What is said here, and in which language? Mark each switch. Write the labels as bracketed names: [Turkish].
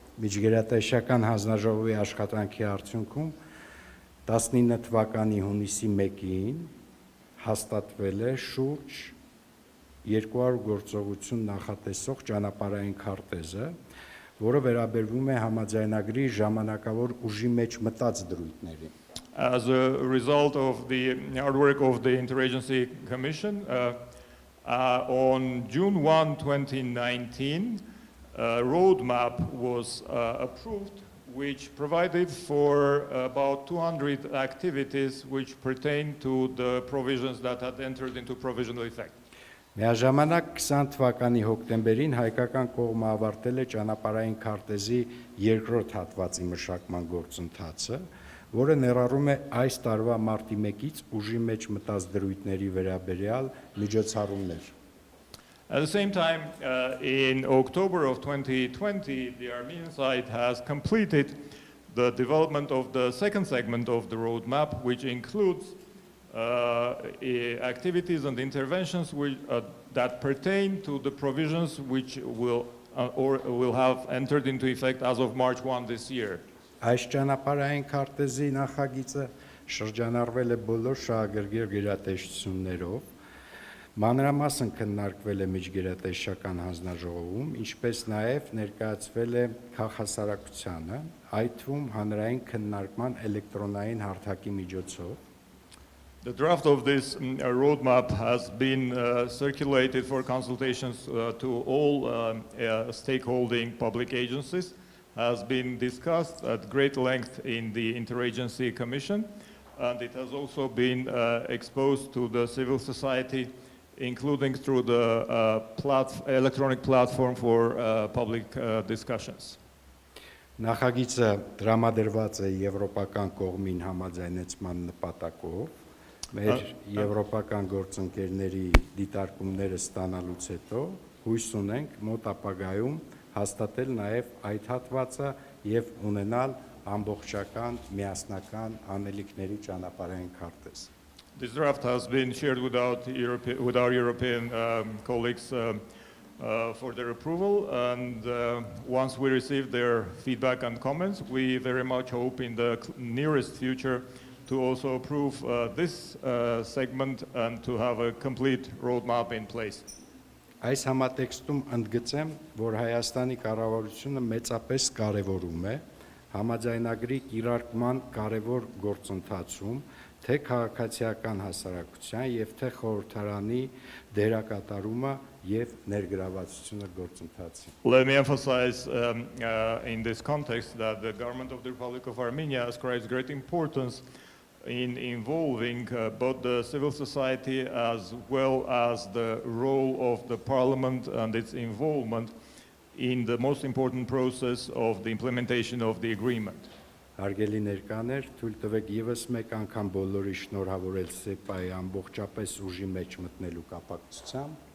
[Armenian] Միջգերատեսչական հանձնաժողովի աշխատանքի արդյունքում 19 թվականի հունիսի 1-ին հաստատվել է շուրջ 200 գործողություն նախատեսող ճանապարհային քարտեզը, որը վերաբերվում է համաձայնագրի ժամանակավոր ուժի մեջ մտած դրույթներին։ [English] As a result of the hard work of the Interagency Commission, on June 1, 2019, a roadmap was approved which provided for about 200 activities which pertain to the provisions that had entered into provisional effect. [Armenian] Միաժամանակ 20 թվականի հոկտեմբերին հայկական կողմը ավարտել է ճանապարհային քարտեզի երկրորդ հատվածի մշակման գործընթացը, որը ներառում է այս տարվա մարտի 1-ից ուժի մեջ մտած դրույթների վերաբերյալ միջոցառումներ։ [English] At the same time, in October of 2020, the Armenian side has completed the development of the second segment of the roadmap, which includes activities and interventions that pertain to the provisions which will have entered into effect as of March 1 this year. [Armenian] Այս ճանապարհային քարտեզի նախագիծը շրջանառվել է բոլոր շահագրգիռ գերատեսչություններով, մանրամասն քննարկվել է միջգերատեսչական հանձնաժողովում, ինչպես նաև ներկայացվել է հասարակությանը, այդ թվում հանրային քննարկման էլեկտրոնային հարթակի միջոցով։ [English] The draft of this roadmap has been circulated for consultations to all stakeholding public agencies, has been discussed at great length in the Interagency Commission, and it has also been exposed to the civil society, including through the electronic platform for public discussions. [Armenian] Նախագիծը դրամադրված է եվրոպական կողմին համաձայնեցման նպատակով, մեր եվրոպական գործընկերների դիտարկումները ստանալուց հետո հույս ունենք մոտ ապագայում հաստատել նաև այդ հատվածը եւ ունենալ ամբողջական միասնական անելիքների ճանապարհային քարտեզ։ [English] This draft has been shared with our European colleagues for their approval, and once we receive their feedback and comments, we very much hope in the nearest future to also approve this segment and to have a complete roadmap in place. [Armenian] Այս համատեքստում ընդգծեմ, որ Հայաստանի կառավարությունը մեծապես կարևորում է համաձայնագրի կիրարկման կարևոր գործընթացում թե քաղաքացիական հասարակության եւ թե խորհրդարանի դերակատարումը եւ ներգրավվածությունը գործընթացին։ [English] Let me emphasize in this context that the government of the Republic of Armenia ascribes great importance in involving both the civil society as well as the role of the parliament and its involvement in the most important process of the implementation of the agreement. [Armenian] Հարգելի ներկաներ, թույլ տվեք եւս մեկ անգամ բոլորի շնորհավորել ՍԵՊԱ-ի ամբողջապես ուժի մեջ մտնելու կապակցությամբ։